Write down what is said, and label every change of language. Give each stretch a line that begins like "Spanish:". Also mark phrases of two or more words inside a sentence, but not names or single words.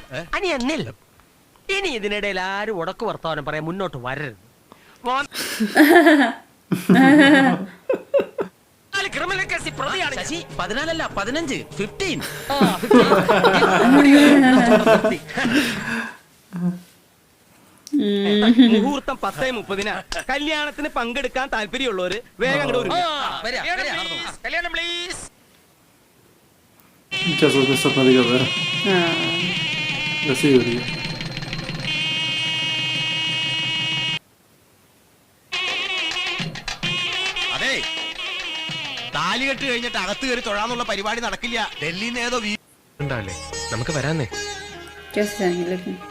Malayalam: അനി എന്നില്ല ഇനി ഇതിനിടയിൽ ആരും ഉടക്ക് വർത്തമാനം പറയാൻ മുന്നോട്ട് വരരുത് ക്രിമിനൽ കേസിൽ പ്രതിയാണ് ശശി 14 അല്ല 15 15 മുഹൂർത്തം 10:30 കല്യാണത്തിന് പങ്കെടുക്കാൻ താല്പര്യമുള്ളവര് വേഗം അങ്ങോട്ട് ഒരുങ്ങ്. കല്യാണം പ്ലീസ്.
Hindi: क्या सोच में सपना दिखा रहा है हाँ वैसे ही हो रही है
Malayalam: അതെ താലി കെട്ട് കഴിഞ്ഞിട്ട് അകത്ത് കയറി തൊഴാന്നുള്ള പരിപാടി നടക്കില്ല. ഡൽഹിയിൽ നിന്ന് ഏതോ ഉണ്ടാവില്ലേ നമുക്ക് വരാന്നേ.
Hindi: कैसे जाएंगे लेकिन